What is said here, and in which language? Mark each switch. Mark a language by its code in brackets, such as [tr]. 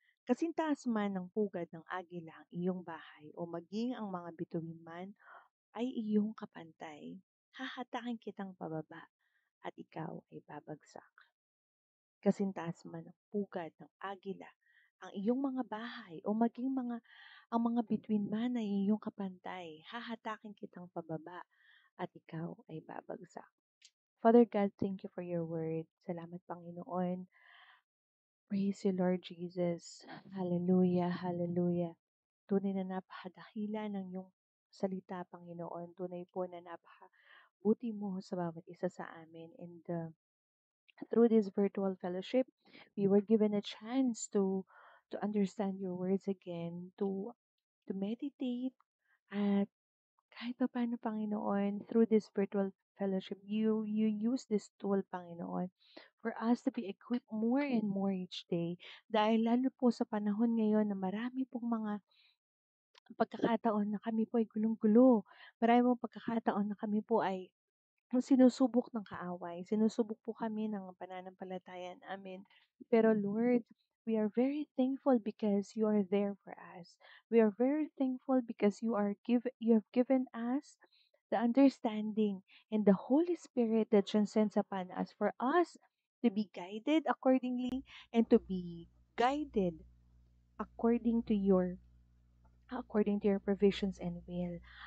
[tl] Kasintaas man ng pugad ng agila ang iyong bahay o maging ang mga bituin man ay iyong kapantay, hahatakin kitang pababa at ikaw ay babagsak. Kasintaas man ng pugad ng agila ang iyong mga bahay o maging ang mga bituin man ay iyong kapantay, hahatakin kitang pababa at ikaw ay babagsak. [en] Father God, thank you for your word. [tl] Salamat, Panginoon. [en] Praise you, Lord Jesus. [tl] Hallelujah, hallelujah. Tunay na napakadakila ng iyong salita, Panginoon. Tunay po na napakabuti mo sa bawat isa sa amin. [en] And through this virtual fellowship, we were given a chance to understand your words again, to meditate, [tl] at kahit pa paano, Panginoon, [en] through this virtual fellowship, you use this tool, Panginoon, for us to be equipped more and more each day. [tl] Dahil lalo po sa panahon ngayon na marami pong mga pagkakataon na kami po ay gulong-gulo. Marami pong pagkakataon na kami po ay sinusubok ng kaaway, sinusubok po kami ng pananampalataya namin. [en] Pero Lord, we are very thankful because you are there for us. We are very thankful because you have given us the understanding and the Holy Spirit that transcends upon us for us to be guided accordingly and to be guided according to your provisions and will.